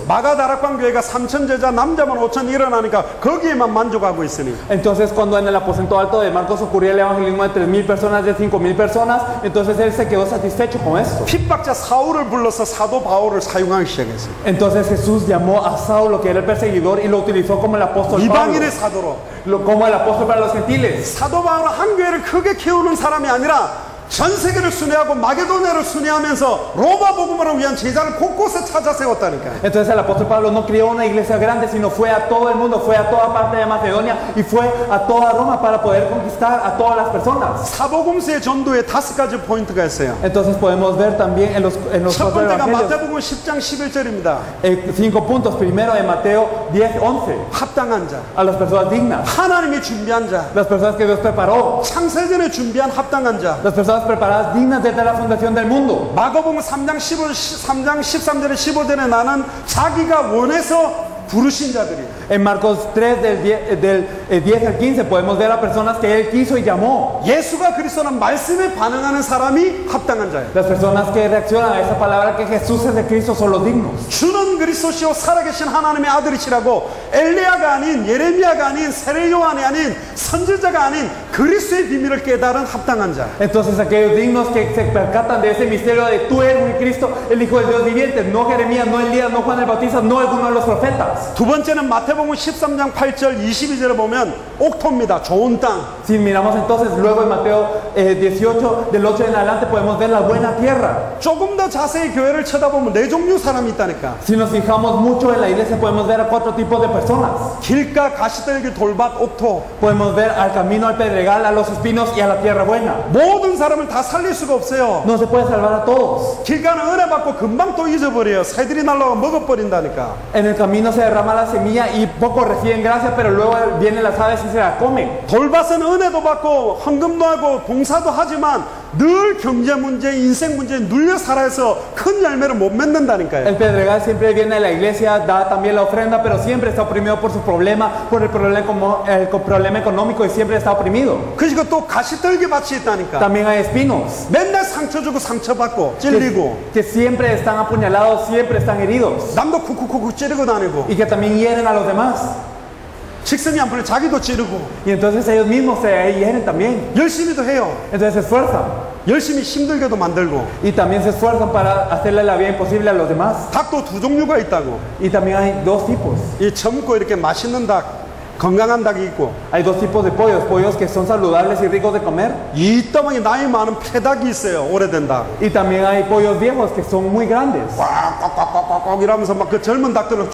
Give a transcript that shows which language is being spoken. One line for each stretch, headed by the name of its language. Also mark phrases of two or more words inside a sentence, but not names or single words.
Korean: 마가다락방 교회가 3,000 제자 남자만 5,000 일어나니까 거기에만 만족하고 있으니.
Spanish: Entonces, cuando en el aposento alto de Marcos ocurría el evangelismo de 3,000 personas, de 5,000 personas, entonces él se quedó satisfecho con esto.
Korean: 핍박자 사울을 불러서 사도 바울을 사용하기 시작했어요.
Spanish: Entonces Jesús llamó a Saulo, que era el perseguidor, y lo utilizó como el apóstol Pablo,
Korean: 이방인의 사도로.
Spanish: como el apóstol para los gentiles.
Korean: 사도 바울은 한 교회를 크게 키우는 사람이 아니라 전 세계를 순회하고 마게도냐를 순회하면서 로마 복음을 위한 제자를 곳곳에 찾아 세웠다니까요.
Spanish: Entonces el apóstol Pablo no creó una iglesia grande, sino fue a todo el mundo, fue a toda parte de Macedonia y fue a toda Roma para poder conquistar a todas las personas.
Korean: 사복음서의 전도에 5가지 포인트가 있어요.
Spanish: Entonces podemos ver también en los
Korean: 첫
Spanish: cuatro
Korean: 번째가
Spanish: evangelios
Korean: 마태복음 10장 11절입니다.
Spanish: 5 puntos. Primero en Mateo 10:11,
Korean: 합당한 자,
Spanish: a las personas dignas,
Korean: 하나님이 준비한 자,
Spanish: las personas que Dios preparó,
Korean: 창세전에 준비한 합당한 자.
Spanish: las personas preparadas dignas desde la fundación del mundo.
Korean: 마가복음 3장 13절에 15절에 나는 자기가 원해서 부르신 자들이.
Spanish: En Marcos 3 del 10 al 15 podemos ver a personas que él quiso y llamó.
Korean: 예수가 그리스도는 말씀에 반응하는 사람이 합당한 자예요.
Spanish: Las personas que reaccionan a esa palabra que Jesús es de Cristo son los dignos.
Korean: 주는 그리스도시요 살아계신 하나님의 아들이시라고 엘리야가 아닌 예레미야가 아닌 세례 요한이 아닌 선지자가 아닌 그리스도의 비밀을 깨달은 합당한 자.
Spanish: Entonces aquellos dignos que se percatan de ese misterio de tú eres mi Cristo, el Hijo del Dios viviente, no Jeremías, no Elías, no Juan el Bautista, no alguno de los profetas.
Korean: 두 번째는 마태복음 13장 8절 22절에 보면 옥토입니다. 좋은 땅.
Spanish: Si miramos entonces luego en Mateo 18 del 8 en adelante podemos ver la buena tierra.
Korean: 조금 더 자세히 교회를 쳐다보면 네 종류 사람이 있다니까.
Spanish: Si nos fijamos mucho en la iglesia podemos ver a 4 tipos de personas.
Korean: 길가 가시떨기 돌밭 옥토.
Spanish: Podemos ver al camino, al pedregal, a los espinos y a la tierra buena.
Korean: 모든 사람을 다 살릴 수가 없어요.
Spanish: No se puede salvar a todos.
Korean: 길가는 은혜 받고 금방 또 잊어버려요. 새들이 날라와 먹어버린다니까.
Spanish: En el camino se derrama la semilla y pocos reciben gracia, pero luego vienen las aves y se la comen.
Korean: 돌밭은 은혜도 받고 헌금도 하고 봉사도 하지만 늘 경제 문제, 인생 문제에 눌려 살아서 큰 열매를 못 맺는다니까요.
Spanish: El pedregal siempre viene a la iglesia, da también la ofrenda, pero siempre está oprimido por su problema, por el problema económico y siempre está oprimido.
Korean: 그리고 또 가시떨기 밭이 있다니까.
Spanish: También hay espinos
Korean: 맨날 상처 주고 상처받고 찔리고
Spanish: que siempre están apuñalados, siempre están heridos
Korean: 남도 쿡쿡쿡 찌르고 다니고
Spanish: y que también hieren a los demás.
Korean: 직성이 안 풀려 자기도 찌르고
Spanish: Y entonces ellos mismos se hieren también.
Korean: 열심히도 해요.
Spanish: Entonces se esfuerzan
Korean: 열심히 힘들게도 만들고.
Spanish: y también se esfuerzan para hacerle la vida imposible a los demás.
Korean: 닭도 두 종류가 있다고.
Spanish: Y también hay 2 tipos.
Korean: 이 젊고 이렇게 맛있는 닭, 건강한 닭이 있고
Spanish: Hay 2 tipos de pollos que son saludables y ricos de comer.
Korean: 이 따방에 나이 많은 폐닭이 있어요. 오래된 닭.
Spanish: Y también hay pollos viejos que son muy grandes.
Korean: 꽉꽉꽉꽉꽉 이러면서 막 그 젊은 닭들은